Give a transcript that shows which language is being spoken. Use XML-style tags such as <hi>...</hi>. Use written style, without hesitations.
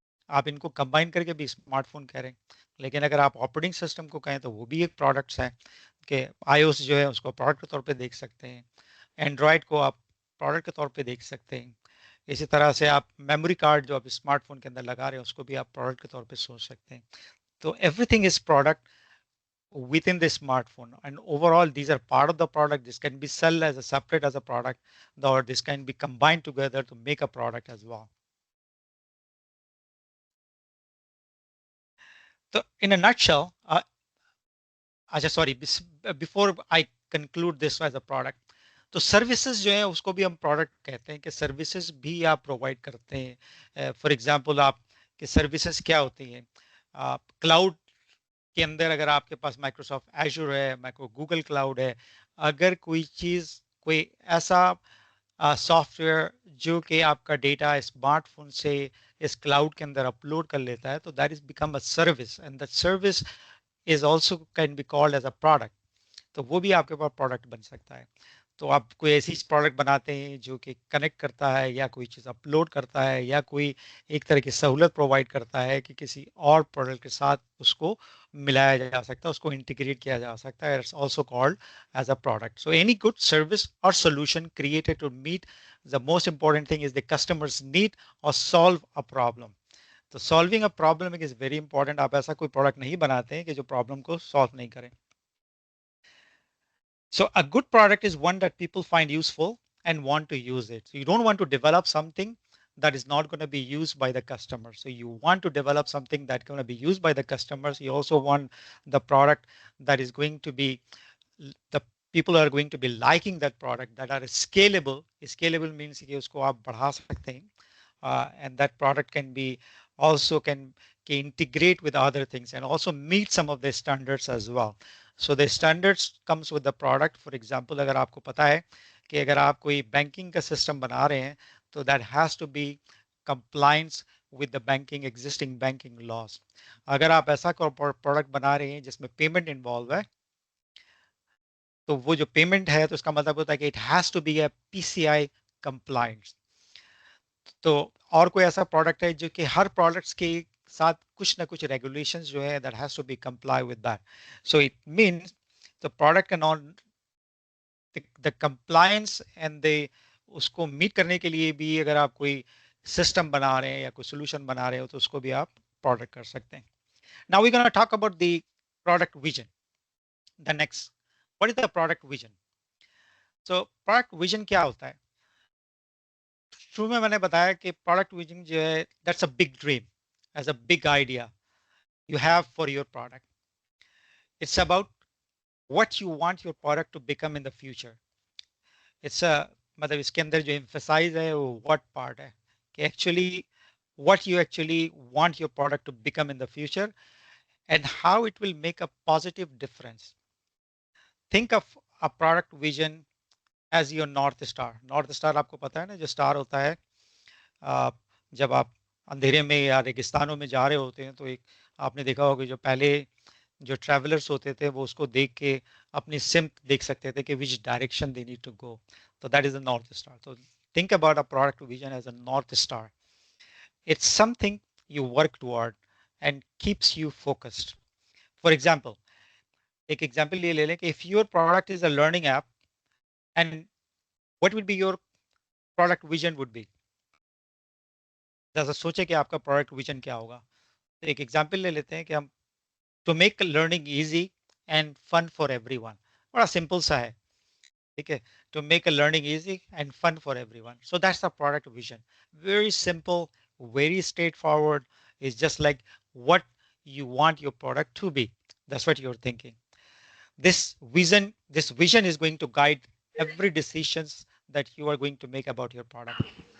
<hi>आप इनको कंबाइन करके भी स्मार्टफोन कह रहे हैं, लेकिन अगर आप ऑपरेटिंग सिस्टम को कहें तो वो भी एक प्रोडक्ट्स है कि iOS जो है उसको प्रोडक्ट के तौर पे देख सकते हैं, एंड्रॉयड को आप प्रोडक्ट के तौर पे देख सकते हैं। इसी तरह से आप मेमोरी कार्ड जो आप स्मार्टफोन के अंदर लगा रहे हैं उसको भी आप प्रोडक्ट के तौर पे सोच सकते हैं।</hi> <en>तो everything is product within the smartphone, and overall these are part of the product. This can be sold as a separate as a product, or this can be combined together to make a product as well. So in a nutshell,</en> <hi>अच्छा sorry,</hi> <en>before I conclude this as a product,</en> <hi>तो services जो है उसको भी हम product कहते हैं कि सर्विसेज भी आप प्रोवाइड करते हैं। फॉर एग्जांपल आप कि सर्विसेज क्या होती हैं, आप क्लाउड के अंदर अगर आपके पास माइक्रोसॉफ्ट एजूर है, माइक्रो गूगल क्लाउड है, अगर कोई चीज, कोई ऐसा सॉफ्टवेयर जो कि आपका डेटा स्मार्टफोन से इस क्लाउड के अंदर अपलोड कर लेता है, तो</hi> <en>That is become a service, and that service is also can be called as a product.</en> <hi>तो वो भी आपके पास प्रोडक्ट बन सकता है। तो आप कोई ऐसी प्रोडक्ट बनाते हैं जो कि कनेक्ट करता है या कोई चीज़ अपलोड करता है या कोई एक तरह की सहूलत प्रोवाइड करता है कि किसी और प्रोडक्ट के साथ उसको मिलाया जा सकता है, उसको इंटीग्रेट किया जा सकता है,</hi> <en>It's also called as a product. So any good service और solution created to meet the most important thing is the customer's need or solve a problem. तो solving a problem is very important.</en> <hi>आप ऐसा कोई product नहीं बनाते हैं कि जो प्रॉब्लम को सॉल्व नहीं करें।</hi> <en>So a good product is one that people find useful and want to use it. So you don't want to develop something that is not going to be used by the customer. So you want to develop something that's going to be used by the customers. You also want the product that is going to be, the people are going to be liking that product, that are scalable. Scalable means</en> <hi>कि उसको आप बढ़ा सकते हैं,</hi> <en>and that product can be also can integrate with other things and also meet some of the standards as well. So the standards comes with the product. For example,</en> <hi>अगर आपको पता है कि अगर आप कोई बैंकिंग का सिस्टम बना रहे हैं, तो</hi> <en>that has to be compliance with the banking existing banking laws.</en> <hi>अगर आप ऐसा प्रोडक्ट बना रहे हैं जिसमें पेमेंट इन्वॉल्व है, तो वो जो पेमेंट है तो इसका मतलब होता है कि</hi> <en>It has to be a PCI compliance.</en> <hi>तो और कोई ऐसा प्रोडक्ट है जो कि हर प्रोडक्ट्स के साथ कुछ ना कुछ रेगुलेशंस जो है</hi> <en>That has to be comply with that. So it means the product can on the compliance and the</en> <hi>उसको मीट करने के लिए भी अगर आप कोई सिस्टम बना रहे हैं या कोई सोल्यूशन बना रहे हो तो उसको भी आप प्रोडक्ट कर सकते हैं।</hi> <en>Now we gonna talk about the product vision. The next, what is the product vision?</en> <hi>So product vision क्या होता है? शुरू में मैंने बताया कि प्रोडक्ट विजन जो है</hi> <en>That's a big dream, as a big idea you have for your product. It's about what you want your product to become in the future. It's a</en> <hi>मतलब इसके अंदर जो</hi> <en>emphasize है वो what part है कि actually what you actually want your product to become in the future and how it will make a positive difference. Think of a product vision as your north star.</en> <hi>North star आपको पता है ना, जो star होता है जब आप अंधेरे में या रेगिस्तानों में जा रहे होते हैं तो एक आपने देखा होगा जो पहले जो ट्रैवलर्स होते थे वो उसको देख के अपनी सिम्प देख सकते थे कि</hi> <en>Which direction they need to go.</en> <hi>तो</hi> <en>That is the north star. तो think about a product vision as a north star. It's something you work toward and keeps you focused. For example,</en> <hi>एक example ये ले लें कि</hi> <en>If your product is a learning app and what would be your product vision would be.</en> <hi>जैसा सोचे कि आपका product vision क्या होगा। तो एक एग्जाम्पल ले लेते हैं कि हम</hi> <en>To make learning easy and fun for everyone.</en> <hi>बड़ा सिंपल सा है, ठीक है,</hi> <en>to make a learning easy and fun for everyone. So that's the product vision. Very simple, very straightforward. It's just like what you want your product to be. That's what you're thinking. This vision is going to guide every decisions that you are going to make about your product.</en>